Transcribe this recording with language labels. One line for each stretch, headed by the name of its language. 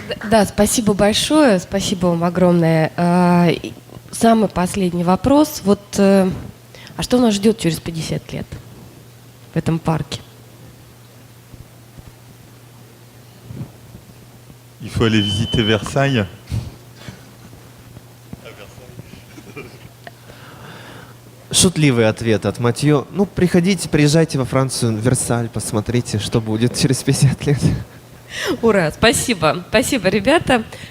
Russian: Да, спасибо большое, спасибо вам огромное. И самый последний вопрос. Вот, а что нас ждет через 50 лет в этом парке?
French: Il faut aller visiter Versailles.
Russian: Шутливый ответ от Матьё. Ну, приезжайте во Францию, в Версаль, посмотрите, что будет через 50 лет. Ура, спасибо. Спасибо, ребята.